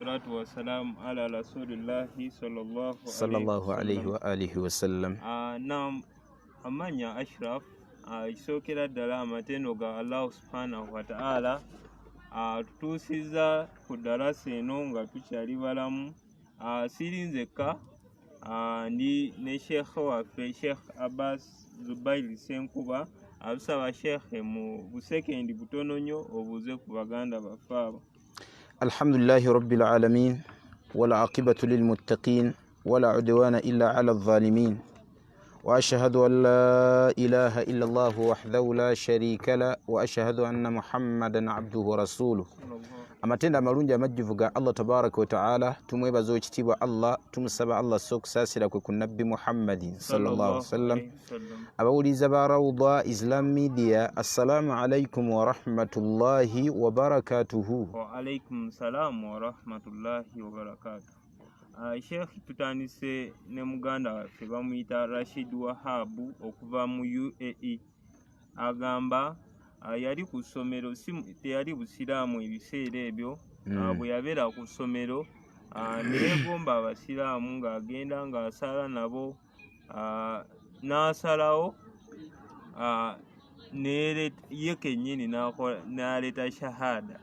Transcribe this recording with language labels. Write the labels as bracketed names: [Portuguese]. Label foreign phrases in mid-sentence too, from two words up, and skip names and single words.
[Arabic] والصلاة والسلام على رسول الله صلى الله عليه وآله وسلم. [Ganda] Naam, amanya Ashraf isokera ddala amatendo ga Allah [Arabic] سبحانه وتعالى [Ganda] tutuusiza ku darasa eno nga tukyali balamu. Sirinzeka ndi ne Sheikh waffe Sheikh Abbas Zubairi Senkuba abusaba Sheikh mu busekendi butono nnyo obuze ku baganda baffe. [Arabic] الحمد لله رب العالمين والعاقبة للمتقين ولا عدوان إلا على الظالمين وأشهد أن لا إله إلا الله وحده لا شريك له وأشهد أن محمدا عبده ورسوله. [Ganda] Amatenda amalungi amajjuvu ga Allah [Arabic] تبارك وتعالى [Ganda] tumwebaza ekitiibwa Allah tumusaba Allah sokusasira kwe ku nabbi [Arabic] محمد صلى الله عليه وسلم. [Ganda] Abawuliza ba [Arabic] Rawda Islam Media, السلام عليكم ورحمة الله وبركاته. وعليكم السلام ورحمة الله وبركاته. [Ganda] Sheikh tutandise ne muganda waffe bamuyita Rashid Wahabu okuva mu UAE. Agamba yali ku ssomero teyali busiraamu ebiseera ebyo. Bwe yabeera ku ssomero neegomba abasiraamu ng'agenda ng'asala nabo, n'asalawo ye kennyini n'aleeta shahada.